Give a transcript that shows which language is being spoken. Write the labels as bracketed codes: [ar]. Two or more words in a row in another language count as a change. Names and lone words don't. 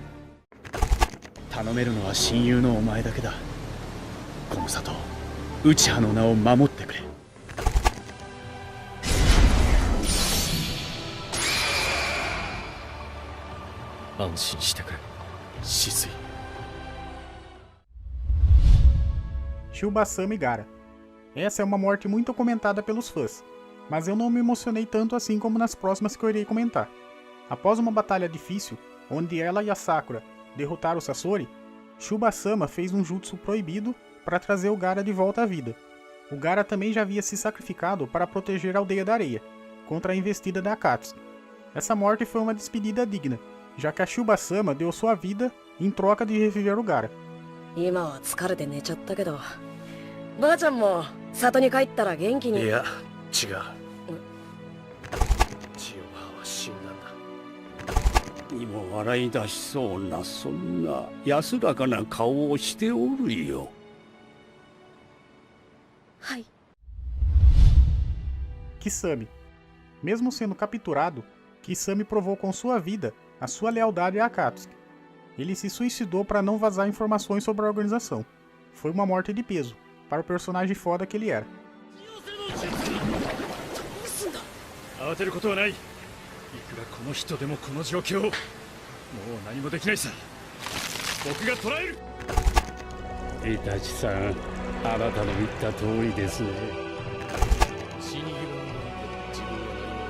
[ja] 頼めるのは親友のお前だけだ。この里、内葉の名を守ってくれ。安心してくれ、静井。 [pt] Shubasama e Gaara. Essa é uma morte muito comentada pelos fãs, mas eu não me emocionei tanto assim como nas próximas que eu irei comentar. Após uma batalha difícil, onde ela e a Sakura derrotaram o Sasori, Shubasama fez um jutsu proibido para trazer o Gaara de volta à vida. O Gaara também já havia se sacrificado para proteger a Aldeia da Areia, contra a investida da Akatsuki. Essa morte foi uma despedida digna, já que a Shubasama deu sua vida em troca de reviver o Gaara. [ja] 今は疲れて寝ちゃったけど、ばあちゃんも里に帰ったら元気に。いや、違う。千代葉は死んだんだ。にも笑い出しそうな、そんな安らかな顔をしておるよ。はい。 [pt] Kisame. Mesmo sendo capturado, Kisame provou com sua vida a sua lealdade a Akatsuki. Ele se suicidou para não vazar informações sobre a organização. Foi uma morte de peso, para o personagem foda que ele era. [ja] 慌てることはない。いくらこの人でもこの状況、もう何もできないさ。僕が捕らえる。イタチさん、あなたの言った通りですね。死に際の自分は